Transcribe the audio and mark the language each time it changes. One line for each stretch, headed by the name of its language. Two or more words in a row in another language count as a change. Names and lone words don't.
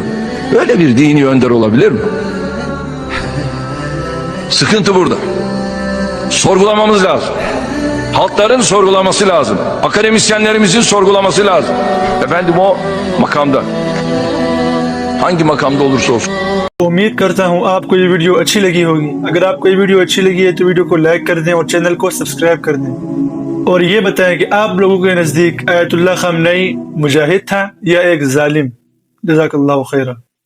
Turkish: Böyle bir dini önder olabilir mi? Sıkıntı burada. Sorgulamamız lazım. Halkların sorgulaması lazım. Akademisyenlerimizin sorgulaması lazım. Efendim o makamda. Hangi makamda olursa olsun.
Urdu: امید کرتا ہوں آپ کو یہ ویڈیو اچھی لگی ہوگی۔ اگر آپ کو یہ ویڈیو اچھی لگی ہے تو ویڈیو کو لائک کر دیں اور چینل کو سبسکرائب کر دیں اور یہ بتائیں کہ آپ لوگوں کے نزدیک آیت اللہ خامنہ ای مجاہد تھا یا ایک ظالم.
Arabic: جزاك الله خيرا.